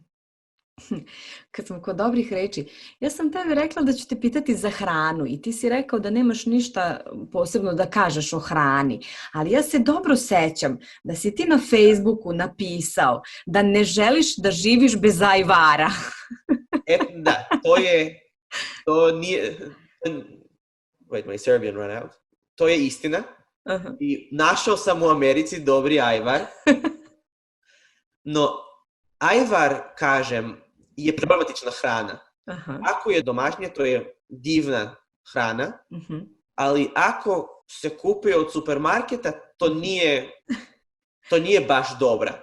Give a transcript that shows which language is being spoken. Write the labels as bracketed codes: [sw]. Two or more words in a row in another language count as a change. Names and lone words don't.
[sr] Kad smo kod dobrih reči, ja sam tebi rekla da ću te pitati za hranu i ti si rekao da nemaš ništa posebno da kažeš o hrani, ali ja se dobro sećam da si ti na Facebooku napisao da ne želiš da živiš bez ajvara. Da, to nije... [en] Wait, my Serbian ran out. [sr] To je istina. I našao sam u Americi dobri ajvar. No, ajvar, kažem, je problematična hrana. Ako je domaćnje, to je divna hrana, ali ako se kupuje od supermarketa, to nije baš dobra.